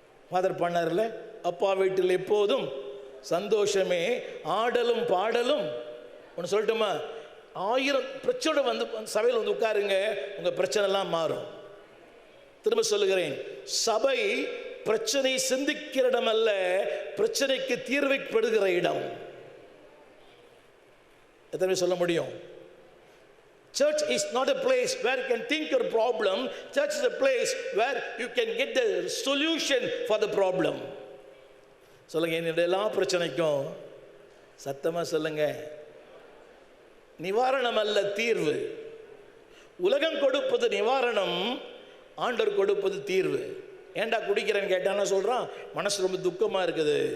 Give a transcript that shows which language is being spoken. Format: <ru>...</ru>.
<ta>Father பண்ணார்ல, அப்பா வீட்டில் எப்போதும் சந்தோஷமே, ஆடலும் பாடலும். ஒன்று சொல்லட்டுமா? 1000 பிரச்சனை வந்து சபையில் வந்து உட்காருங்க, உங்க பிரச்சனை எல்லாம் மாறும். திரும்ப சொல்லுகிறேன், சபை பிரச்சனை சிந்திக்கிற இடம் அல்ல, பிரச்சனைக்கு தீர்வைப்படுகிற இடம். எத்தனை சொல்ல முடியும்?</ta> <en>Church is not a place where you can think your problem. Church is a place where you can get the solution for the problem.</en> <ta>சொல்லுங்க. என்னுடைய எல்லா பிரச்சனைக்கும் சத்தமா சொல்லுங்க, நிவாரணம் அல்ல தீர்வு. உலகம் கொடுப்பது நிவாரணம், ஆண்டவர் கொடுப்பது தீர்வு. ஏண்டா குடிக்கிறேன்னு கேட்டான்னு சொல்றான், மனசு ரொம்ப துக்கமா இருக்குது.</ta>